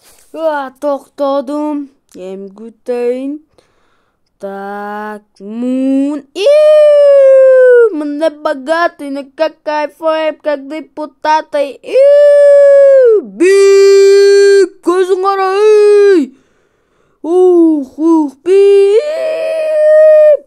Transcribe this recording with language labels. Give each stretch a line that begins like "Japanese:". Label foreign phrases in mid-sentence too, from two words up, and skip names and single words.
Kyrgyz: Токтодум. Эми күтөйүн.
Russian: Так, Мун. Мне богатый, но как кайфуем, как депутаты.
Kyrgyz: Бип, көзүң кара, бип.